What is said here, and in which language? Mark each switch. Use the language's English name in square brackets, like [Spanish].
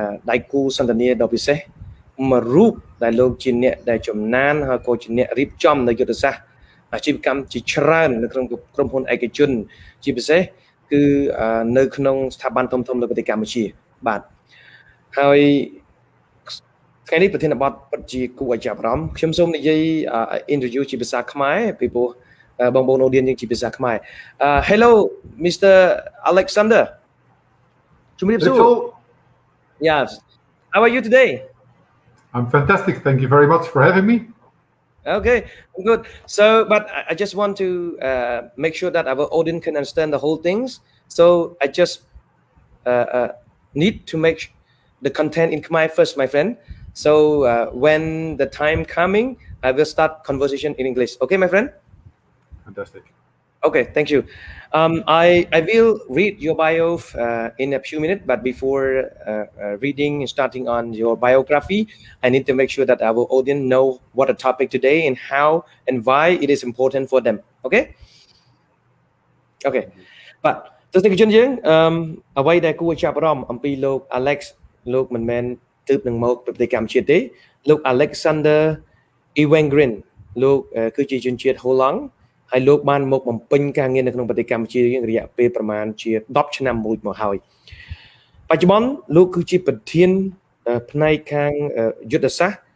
[Khmer] ដៃគូសន្ទនាដ៏ពិសេសមួយរូបដែលលោកជាអ្នកដែលចំណានហើយក៏ជាអ្នករៀបចំនៅយុទ្ធសាស្ត្រអាជីវកម្មជាច្រើននៅក្នុងក្រុមហ៊ុនឯកជនជាពិសេសគឺនៅក្នុងស្ថាប័នធំៗនៅប្រទេសកម្ពុជាបាទហើយថ្ងៃនេះប្រធានបទពិតជាគួរឲ្យចាប់អារម្មណ៍ខ្ញុំសូមនិយាយ interview ជាភាសាខ្មែរពីព្រោះបងប្អូន audience យើងជាភាសាខ្មែរ [English] Hello Mr. Alexander [Khmer] ជំរាបសួរ [English] Yes How are you today I'm fantastic. Thank you very much for having me. Okay, good. So, but I just want to make sure that our audience can understand the whole things. So, I just need to make the content in Khmer first, my friend. So, when the time coming, I will start conversation in English. Okay, my friend? Fantastic. Okay, thank you. I will read your bio in a few minutes, but before reading and starting on your biography, I need to make sure that our audience know what the topic today and how and why it is important for them. Okay? Okay. But [Khmer] ទស្សនិកជនយើងអ្វីដែលគួរចាប់អារម្មណ៍អំពីលោក Alex លោកមិនមែនទើបនឹងមកប្រទេសកម្ពុជាទេលោក Alexander Evengroen លោកគឺជាជនជាតិហូឡង់ហើយលោកបានមកបំពេញការងារនៅក្នុងប្រទេសកម្ពុជាយើងរយៈពេលប្រមាណជា10ឆ្នាំរួចមកហើយបច្ចុប្បន្នលោកគឺជាប្រធានផ្នែកខាងយុទ្ធសាស្ត្រ